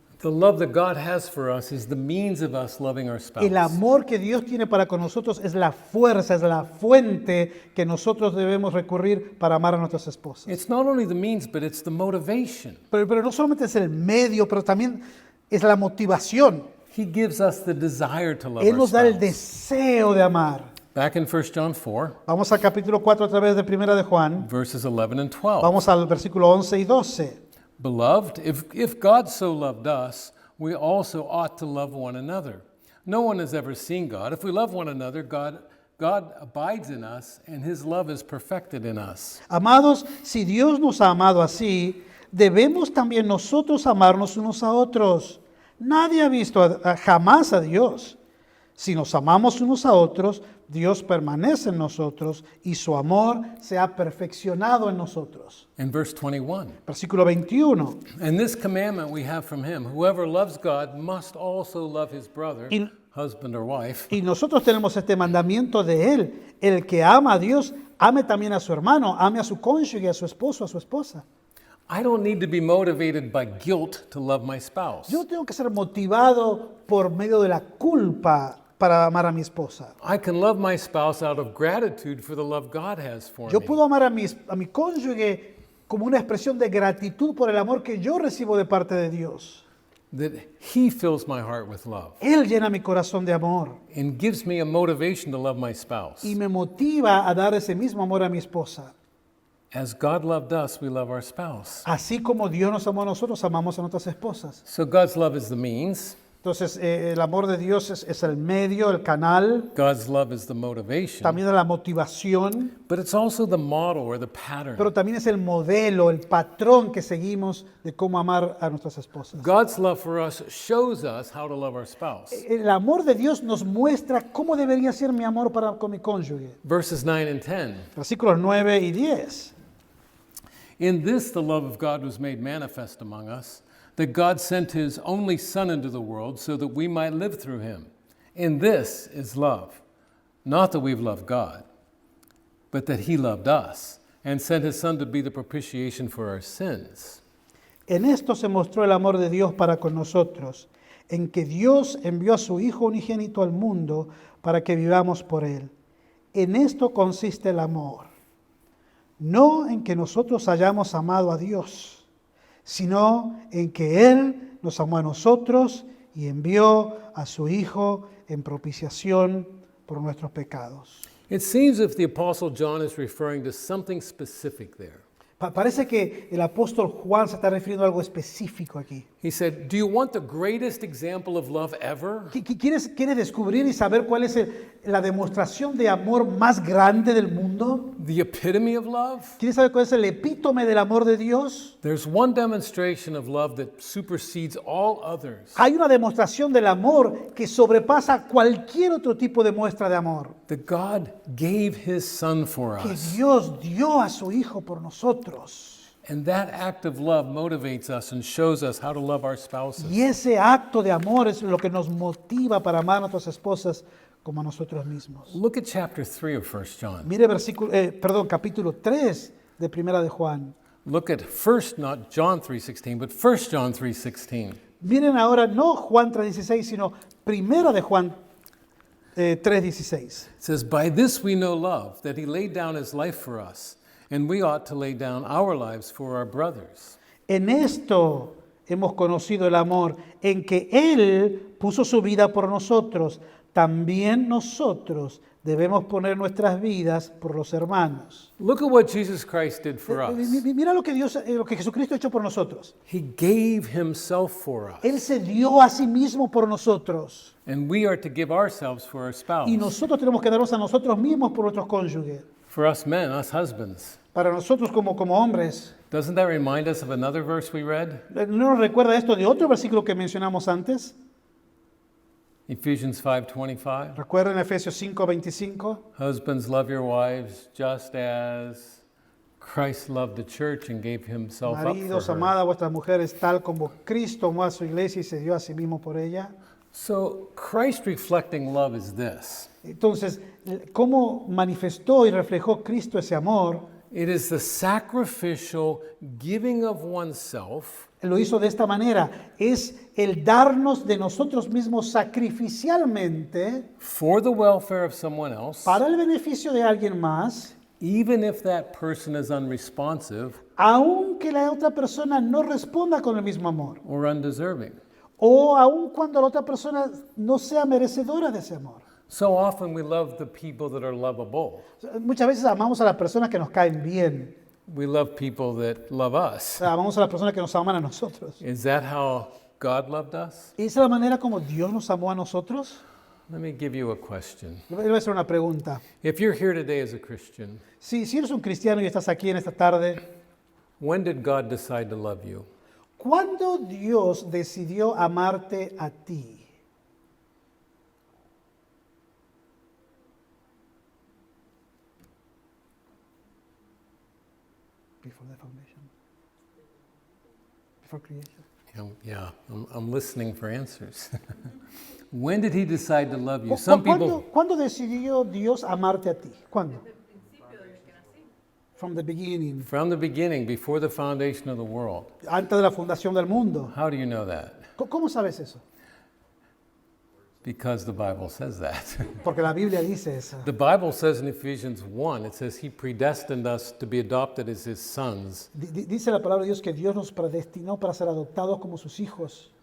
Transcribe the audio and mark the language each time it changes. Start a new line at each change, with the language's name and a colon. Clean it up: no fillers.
English: The love that God has for us is the means of us loving our spouse.
Spanish: El amor que Dios tiene para con nosotros es la fuerza, es la fuente que nosotros debemos recurrir para amar a nuestras esposas.
English: It's not only the means, but it's the motivation.
Spanish: Pero no solamente es el medio, pero también es la motivación.
English: He gives us the desire to love
Spanish: Él
English: our
Spanish: nos da el
English: spouse.
Spanish: deseo de amar.
English: Back in 1 John 4,
Spanish: Vamos al capítulo 4 a través de Primera de Juan.
English: verses 11 and 12.
Spanish: Vamos al versículo 11 y 12.
English: Beloved, if God so loved us, we also ought to love one another. No one has ever seen God. If we love one another, God abides in us, and his love is perfected in us.
Spanish: Amados, si Dios nos ha amado así, debemos también nosotros amarnos unos a otros. Nadie ha visto jamás a Dios. Si nos amamos unos a otros, Dios permanece en nosotros y su amor se ha perfeccionado en nosotros.
English: In verse 21,
Spanish: Versículo 21.
English: and this commandment we have from him, whoever loves God must also love his brother,
Spanish: Y-
English: husband or wife.
Spanish: Y nosotros tenemos este mandamiento de Él. El que ama a Dios, ame también a su hermano, ame a su cónyuge, a su esposo, a su esposa.
English: I don't need to be motivated by guilt to love my spouse.
Spanish: Yo tengo que ser motivado por medio de la culpa para amar a mi esposa.
English: I can love my spouse out of gratitude for the love God has for
Spanish: Yo
English: me.
Spanish: puedo amar a mi cónyuge como una expresión de gratitud por el amor que yo recibo de parte de Dios.
English: That He fills my heart with love
Spanish: Él llena mi corazón de amor
English: and gives me a motivation to love my spouse.
Spanish: y me motiva a dar ese mismo amor a mi esposa.
English: As God loved us, we love our spouse.
Spanish: Así como Dios nos amó a nosotros, amamos a nuestras esposas.
English: So God's love is the means,
Spanish: Entonces, el amor de Dios es el medio, el canal,
English: God's love is the motivation,
Spanish: también es la motivación,
English: but it's also the model or the pattern.
Spanish: pero también es el modelo, el patrón que seguimos de cómo amar a nuestras esposas.
English: God's love for us shows us how to love our spouse.
Spanish: El amor de Dios nos muestra cómo debería ser mi amor para con mi cónyuge.
English: Verses 9 and 10.
Spanish: Versículos 9 y 10.
English: In this the love of God was made manifest among us, that God sent His only Son into the world so that we might live through Him. In this is love, not that we've loved God, but that He loved us and sent His Son to be the propitiation for our sins.
Spanish: En esto se mostró el amor de Dios para con nosotros, en que Dios envió a su Hijo unigénito al mundo para que vivamos por Él. En esto consiste el amor, no en que nosotros hayamos amado a Dios, sino en que Él nos amó a nosotros y envió a su Hijo en propiciación por nuestros pecados.
English: It seems if the Apostle John is referring to something specific there.
Spanish: Parece que el apóstol Juan se está refiriendo a algo específico aquí.
English: He said, do you want the greatest example of love ever?
Spanish: ¿Quieres descubrir y saber cuál es la demostración de amor más grande del mundo?
English: The epitome of love?
Spanish: ¿Quieres saber cuál es el epítome del amor de Dios?
English: There's one demonstration of love that supersedes all others.
Spanish: Hay una demostración del amor que sobrepasa cualquier otro tipo de muestra de amor.
English: That God gave His Son for
Spanish: Que
English: us.
Spanish: Dios dio a su Hijo por nosotros.
English: And that act of love motivates us and shows us how to love our spouses.
Spanish: Y ese acto de amor es lo que nos motiva para amar a nuestras esposas como a nosotros mismos.
English: Look at chapter 3 of 1 John.
Spanish: Mire capítulo 3 de Primera de Juan.
English: Look at not John 3:16, but 1 John 3:16.
Spanish: Miren ahora no Juan 3:16, sino Primera de Juan 3:16.
English: It says, by this we know love, that He laid down His life for us, and we ought to lay down our lives for our brothers.
Spanish: En esto hemos conocido el amor, en que Él puso su vida por nosotros. También nosotros debemos poner nuestras vidas por los hermanos.
English: Look at what Jesus Christ did for us.
Spanish: Mira lo que Jesucristo ha hecho por nosotros.
English: He gave Himself for us.
Spanish: Él se dio a sí mismo por nosotros.
English: And we are to give ourselves for our spouse.
Spanish: Y nosotros tenemos que darnos a nosotros mismos por nuestros cónyuges.
English: For us men, us husbands.
Spanish: Para nosotros como hombres.
English: Doesn't that remind us of another verse we read?
Spanish: ¿No nos recuerda esto de otro versículo que mencionamos antes?
English: Ephesians 5:25.
Spanish: ¿Recuerdan Efesios 5:25?
English: Husbands, love your wives just as Christ loved the church and gave Himself up
Spanish: Maridos,
English: for her.
Spanish: amad a vuestras mujeres tal como Cristo amó a su iglesia y se dio a sí mismo por ella.
English: So Christ reflecting love is this.
Spanish: Entonces, ¿cómo manifestó y reflejó Cristo ese amor?
English: It is the sacrificial giving of oneself
Spanish: Lo hizo de esta manera. Es el darnos de nosotros mismos sacrificialmente
English: for the welfare of someone else,
Spanish: para el beneficio de alguien más,
English: even if that person is unresponsive
Spanish: aunque la otra persona no responda con el mismo amor.
English: or undeserving.
Spanish: O aun cuando la otra persona no sea merecedora de ese amor.
English: So often we love the people that are lovable.
Spanish: Muchas veces amamos a las personas que nos caen bien.
English: We love people that love us.
Spanish: Amamos a las personas que nos aman a nosotros.
English: Is that how God loved us?
Spanish: ¿Esa es la manera como Dios nos amó a nosotros?
English: Let me give you a question.
Spanish: Le voy a hacer una pregunta.
English: If you're here today as a Christian,
Spanish: Si eres un cristiano y estás aquí en esta tarde,
English: when did God decide to love you?
Spanish: ¿cuándo Dios decidió amarte a ti?
English: Before the foundation. Before creation. Yeah, I'm listening for answers. When did He decide to love you? Some people,
Spanish: ¿Cuándo decidió Dios amarte a ti? ¿Cuándo?
English: From the beginning, From the beginning, before the foundation of the world.
Spanish: antes de la fundación del mundo.
English: How do you know that?
Spanish: ¿Cómo sabes eso?
English: Because the Bible says that.
Spanish: Porque la Biblia dice eso.
English: The Bible says in Ephesians 1, it says he predestined us to be adopted as his sons
Spanish: Dice la palabra de Dios que Dios nos predestinó para ser adoptados como sus hijos